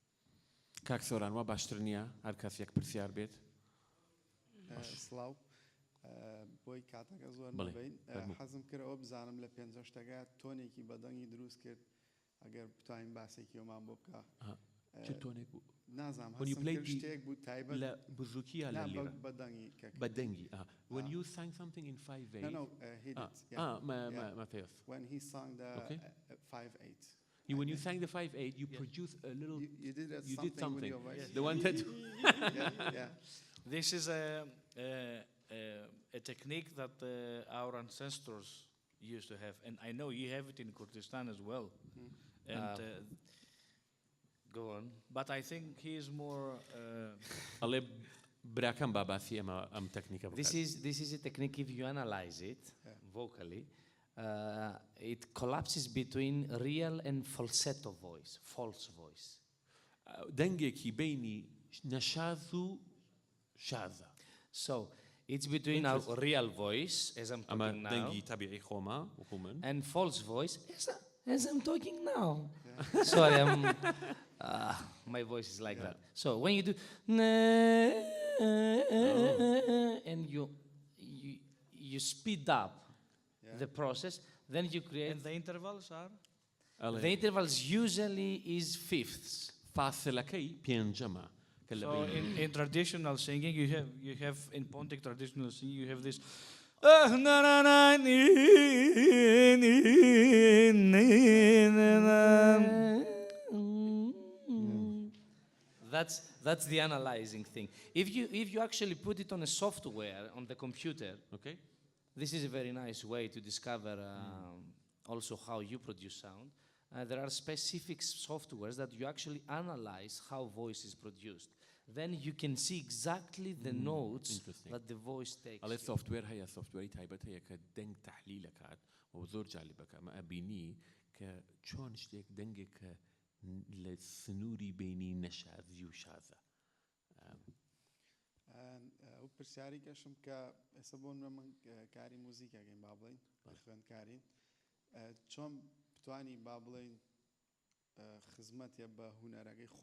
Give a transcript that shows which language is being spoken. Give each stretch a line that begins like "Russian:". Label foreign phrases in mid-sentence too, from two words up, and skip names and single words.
Central Kurdish: کاک سۆران وا باشتر نییە هەر کەس یەک پرسیار بێت. سڵاو بۆی کاتەکە زۆر بەڵێ، نەبین فەرموو. حەزم کردەوە بزانم لە 50 شتەکە تۆنێکی بەدەنگی دروست کرد ئەگەر بتوانین باسێکی ئەومان بۆ بکە چ تۆنێک بوو؟ نازام
English: When you
Central Kurdish: هەستم
English: played
Central Kurdish: کرد
English: the-
Central Kurdish: شتێک بوو تایبەت لە بزووکی یا لە لیرە؟ بەدەنگی بەدەنگی.
English: When you sang something in 5/8. No, he did. Yeah. Matthaios. When he sang the Okay. 5/8. When you sang the 5/8, you produced a little. You did You did with something. your voice. The one that. Yeah. This is a technique that our ancestors used to have, and I know you have it in Kurdistan as well. And Go on. but I think he is more.
Central Kurdish: ئەڵێ براکەم باباسی ئەم تەکنیکە بکات.
English: This is a technique, if you analyze it vocally, it collapses between real and falsetto voice, false voice.
Central Kurdish: دەنگێکی بینی نەشاز و شازە.
English: So it's between our real voice, as I'm
Central Kurdish: ئەمە
English: talking now,
Central Kurdish: دەنگی تەبیعی خۆمە وەکو من.
English: and false voice, as I'm talking now. Sorry, my voice is like that. So when you do, and you speed up the process, then you create. And the intervals are. The intervals usually is fifths.
Central Kurdish: فاصلەکەی پێنجەمە کە لە
English: So
Central Kurdish: بینی.
English: in traditional singing, you have in Pontic traditional singing, you have this. That's the analyzing thing. If you actually put it on a software on the computer, Okay? this is a very nice way to discover also how you produce sound. There are specific softwares that you actually analyze how voice is produced. Then you can see exactly the notes Interesting. that the voice takes.
Central Kurdish: ئەڵێ سوفتوێر هەیە سوفتوێری تایبەت هەیە کە دەنگ تەحلیل دەکات و زۆر جالبەکە ئەمە ئەبینی کە چۆن شتێک دەنگێک کە لە سنووری بینی نەشازی و شازە. ئەو پرسیاری کەشم کە ئێستا بۆ من کاری موزیکەکەین با بڵین خوێندکارین چۆن بتوانی با بڵین خزمەتێ بە هونەرەکەی خۆ